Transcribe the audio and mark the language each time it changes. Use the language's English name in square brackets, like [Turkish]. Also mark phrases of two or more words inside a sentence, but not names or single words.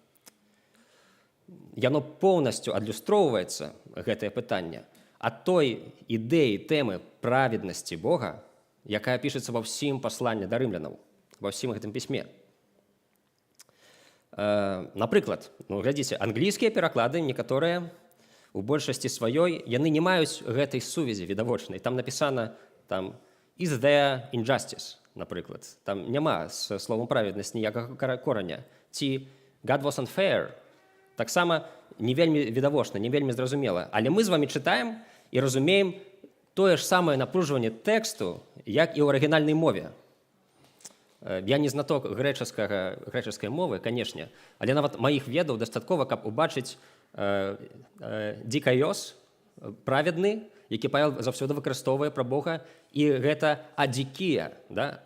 [Belarusian] Яно поўнасцю адлюстроўваецца, гэтае пытанне, ад той ідэі, тэмы праведнасці Бога, якая пішацца ва ўсім пасланні да рымлянаў, ва ўсім гэтым пісьме. Напрыклад, глядзіце, англійскія пераклады, некаторыя, у большасці сваёй, яны не маюць гэтай сувязі відавочнай. Там напісана, там, [English] is there injustice, [Belarusian] напрыклад. Там няма з словам праведнасць ніякага кораня. [English] Ці God was unfair. [Belarusian] Таксама не вельмі відавочна, не вельмі зразумела. Але мы з вамі чытаем і разумеем тое ж самае напружванне тэксту, як і ў арыгінальнай мове. Я не знаток грэчаскай мовы, канешне, але нават маіх ведаў дастаткова, каб убачыць дикайос, праведны, які Павел заўсёды выкарыстоўвае пра Бога, і гэта адикія, да?